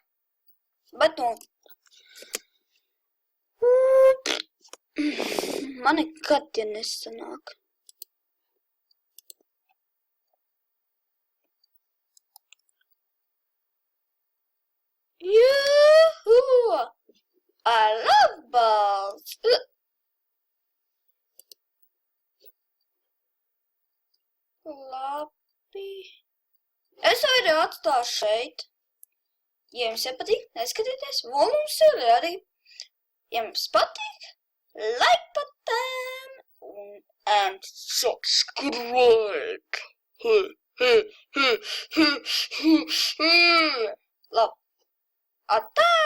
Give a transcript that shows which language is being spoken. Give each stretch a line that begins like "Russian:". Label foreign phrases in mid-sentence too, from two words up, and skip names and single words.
Latvian: Bet nu... Man nekad tie nesanāk. Juhu!
English: I love balls!
Latvian: Labi. Es arī atstāšu šeit. Ja jums patīk, neskatieties, un mums ir arī. Ja jums patīk,
English: like button and subscribe.
Latvian: Labi. Atā!